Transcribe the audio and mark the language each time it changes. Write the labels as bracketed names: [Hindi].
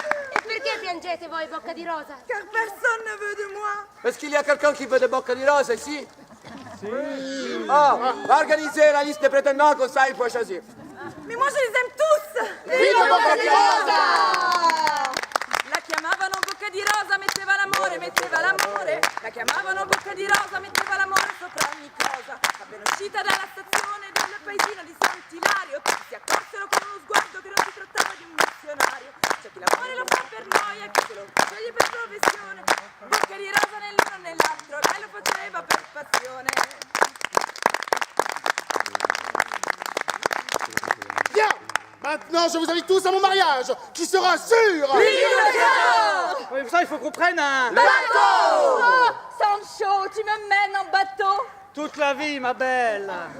[Italian] E perché piangete voi, Bocca di Rosa? [French] Car personne ne veut de moi. Est-ce qu'il y a quelqu'un qui veut des bocca di rose ici? Ah, organisez la liste des prétendants, comme ça il faut choisir. Mais moi je les aime tous. [Italian] Viva Bocca di Rosa! La chiamavano Bocca di Rosa, metteva l'amore, metteva l'amore. La chiamavano Bocca di Rosa, metteva l'amore sopra ogni cosa. Appena uscita dalla stazione del paesino di Sant'Ilario, tutti si accorsero con uno sguardo che non si trattava di un missionario. C'è chi l'amore lo fa per noia, chi se lo sceglie per professione. Bocca di Rosa nell'uno e nell'altro, lei lo faceva per passione. [French] Bien! Maintenant, je vous invite tous à mon mariage, qui sera sûr! Oui, ça, il faut qu'on prenne un... Oh, Sancho, tu me mènes en bateau? Toute la vie, ma belle.